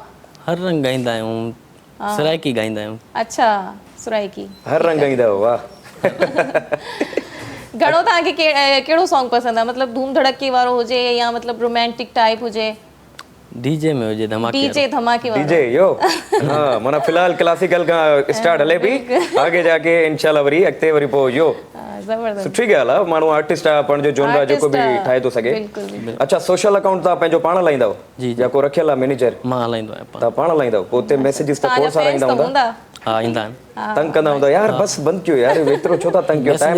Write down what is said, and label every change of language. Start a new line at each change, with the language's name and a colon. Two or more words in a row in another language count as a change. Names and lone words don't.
Sindhi: हर रंग ॻाईंदा आहियूं सराइकी ॻाईंदा आहियूं अच्छा सुराइकी हर रंग ईंदा हो वाह घणो तव्हांखे कहिड़ो सॉन्ग पसंदि आहे मतिलबु धूम धड़की वारो हुजे या मतिलबु
English: romantic type
Sindhi: हुजे डीजे में हुजे धमाके डीजे धमाके वारो डीजे यो हाँ माना फिलहाल क्लासिकल का स्टार्ट हले पई
Urdu: आगे जाके
Sindhi: इंशाल्लाह वरी अॻिते वरी पोइ यो ज़बरदस्त सुठी ॻाल्हि आहे माण्हू आर्टिस्ट आहे पाण जो जोनरा जेको बि ठाहे थो सघे बिल्कुलु अच्छा
English: social account
Sindhi: तव्हां पंहिंजो पाण हलाईंदव जी या को रखियल आहे मैनेजर मां हलाईंदो आहियां तव्हां पाण हलाईंदव पोइ उते मैसेजिस त खोड़ सारा ईंदा हूंदा हा ईंदा आहिनि तंग कंदा हूंदा यार बसि बंदि कयो यार एतिरो छो था तंग कयो टाइम